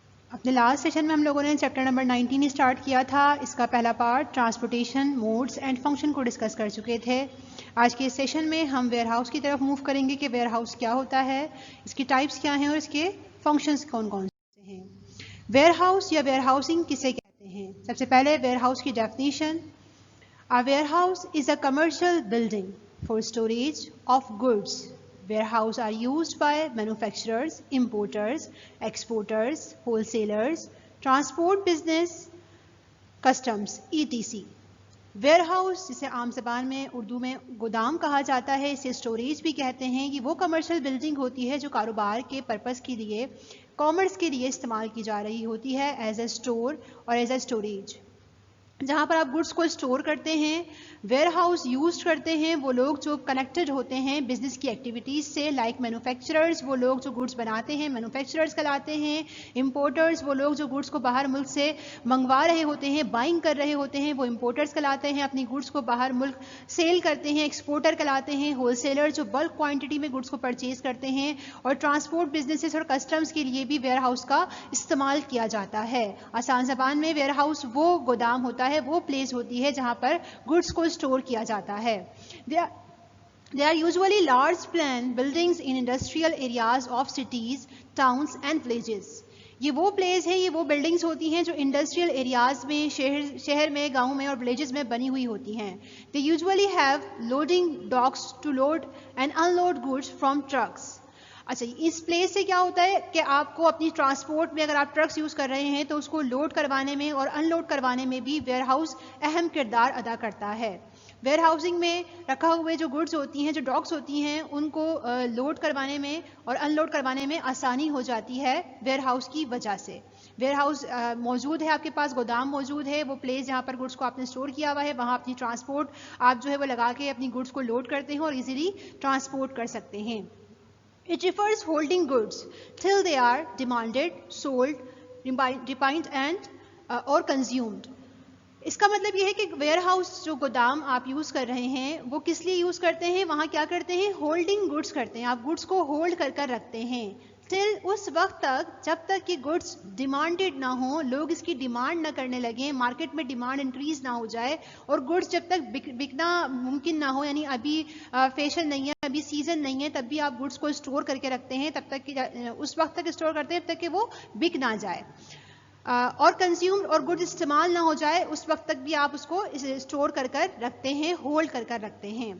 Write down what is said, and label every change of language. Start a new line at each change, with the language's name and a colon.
Urdu: اپنے last session میں ہم لوگوں نے چیپٹر نمبر 19 اسٹارٹ کیا تھا. اس کا پہلا part transportation modes and function کو ڈسکس کر چکے تھے. آج کے اس سیشن میں ہم ویئر ہاؤس کی طرف موو کریں گے کہ ویئر ہاؤس کیا ہوتا ہے, اس کی ٹائپس کیا ہیں اور اس کے فنکشنز کون کون سے ہیں. ویئر ہاؤس یا ویئر ہاؤسنگ کسے کہتے ہیں؟ سب سے پہلے ویئر ہاؤس کی definition.
English: A warehouse is a commercial building for storage of goods. Warehouse are used by manufacturers, importers, exporters, wholesalers, transport business, customs, etc.
Urdu: Where house جسے عام زبان میں اردو میں گودام کہا جاتا ہے, اسے اسٹوریج بھی کہتے ہیں. یہ وہ کمرشل بلڈنگ ہوتی ہے جو کاروبار کے پرپز کے لیے, کامرس کے لیے استعمال کی جا رہی ہوتی ہے ایز اے اسٹور اور ایز اے اسٹوریج, جہاں پر آپ گڈس کو اسٹور کرتے ہیں. ویئر ہاؤس یوز کرتے ہیں وہ لوگ جو کنیکٹڈ ہوتے ہیں بزنس کی ایکٹیویٹیز سے, لائک مینوفیکچررز, وہ لوگ جو گڈس بناتے ہیں مینوفیکچررز کہلاتے ہیں. امپورٹرز, وہ لوگ جو گڈس کو باہر ملک سے منگوا رہے ہوتے ہیں, بائنگ کر رہے ہوتے ہیں, وہ امپورٹرز کہلاتے ہیں, اپنی گڈس کو باہر ملک سیل کرتے ہیں. ایکسپورٹر کہلاتے ہیں. ہول سیلر جو بلک کوانٹٹی میں گڈس کو پرچیز کرتے ہیں. اور ٹرانسپورٹ بزنسز اور کسٹمز کے لیے بھی ویئر ہاؤس کا استعمال کیا جاتا ہے. آسان زبان میں ویئر ہاؤس وہ گودام ہوتا ہے, وہ پلیس ہوتی ہے جہاں پر گڈس کو اسٹور کیا جاتا ہے.
English: They are usually large plan buildings in industrial areas of cities, towns and villages.
Urdu: یہ وہ پلیس ہے, یہ وہ بلڈنگز ہوتی ہیں جو انڈسٹریل ایریاز میں, شہر میں, گاؤں میں اور ولیجز میں بنی ہوئی ہوتی ہیں.
English: They usually have loading docks to load and unload goods from trucks.
Urdu: اچھا, اس پلیس سے کیا ہوتا ہے کہ آپ کو اپنی ٹرانسپورٹ میں اگر آپ ٹرکس یوز کر رہے ہیں تو اس کو لوڈ کروانے میں اور ان لوڈ کروانے میں بھی ویئر ہاؤس اہم کردار ادا کرتا ہے. ویئر ہاؤسنگ میں رکھا ہوئے جو گڈز ہوتی ہیں, جو ڈاکس ہوتی ہیں, ان کو لوڈ کروانے میں اور ان لوڈ کروانے میں آسانی ہو جاتی ہے ویئر ہاؤس کی وجہ سے. ویئر ہاؤس موجود ہے, آپ کے پاس گودام موجود ہے, وہ پلیس جہاں پر گڈس کو آپ نے اسٹور کیا ہوا ہے, وہاں اپنی ٹرانسپورٹ آپ جو ہے وہ لگا کے اپنی گڈس کو لوڈ کرتے ہیں اور ایزیلی ٹرانسپورٹ کر سکتے ہیں.
English: It refers holding goods till they are demanded, sold, refined and or consumed.
Urdu: اس کا مطلب یہ ہے کہ ویئر ہاؤس جو گودام آپ یوز کر رہے ہیں وہ کس لیے یوز کرتے ہیں, وہاں کیا کرتے ہیں, ہولڈنگ گڈس کرتے ہیں. آپ گڈس کو ہولڈ کر کر رکھتے ہیں ٹل, اس وقت تک جب تک کہ گڈس ڈیمانڈڈ نہ ہوں, لوگ اس کی ڈیمانڈ نہ کرنے لگیں, مارکیٹ میں ڈیمانڈ انکریز نہ ہو جائے, اور گڈس جب تک بکنا ممکن نہ ہو, یعنی ابھی فیشن نہیں ہے, ابھی سیزن نہیں ہے, تب بھی آپ گڈس کو اسٹور کر کے رکھتے ہیں, تب تک کہ اس وقت تک اسٹور کرتے ہیں جب تک کہ وہ بک نہ جائے, اور کنزیوم اور گڈ استعمال نہ ہو جائے, اس وقت تک بھی آپ اس کو اسٹور کر کر رکھتے ہیں, ہولڈ کر کر رکھتے ہیں.